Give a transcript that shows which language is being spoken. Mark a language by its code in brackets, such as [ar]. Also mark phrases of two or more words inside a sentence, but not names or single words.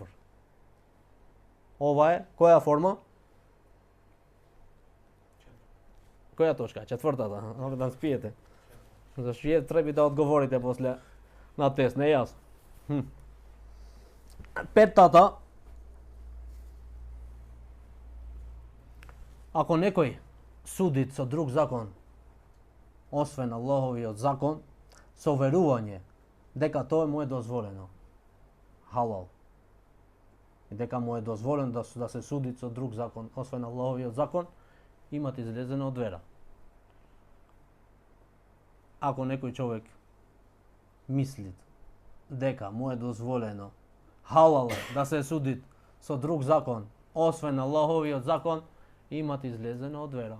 [mk] Ова е која форма? Која точка? Четвртата. Да спиете. Зашто вие треба да одговорите после на тест, не јас. Петтата. Ако некој судит са друг закон, освен Аллахови од закон, са веровање дека тоа му е дозволено. Халал. И дека му е дозволено да се суди со друг закон, освен Аллаховиот закон, имат излезено од вера. Ако некој човек мисли дека му е дозволено, халал е да се суди со друг закон, освен Аллаховиот закон, имат излезено од вера.